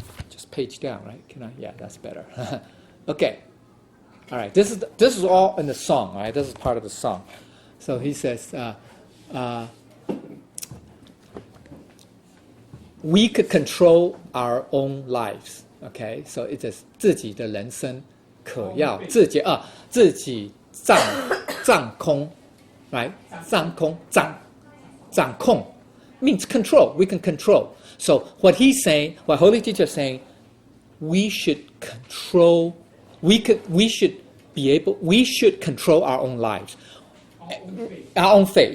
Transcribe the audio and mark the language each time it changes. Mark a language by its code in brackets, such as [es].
[en] Just page down, right? Can I? Yeah, that's better. Okay. All right. This is all in the song. Right. This is part of the song. So he says. We could control our own lives. Okay, so it is [zh] 自己的人生可要自己掌掌控, right? [en] 掌控, 掌控 means control. We can control. So what he's saying, what Holy Teacher is saying, we should control, we should control our own lives. Our own fate.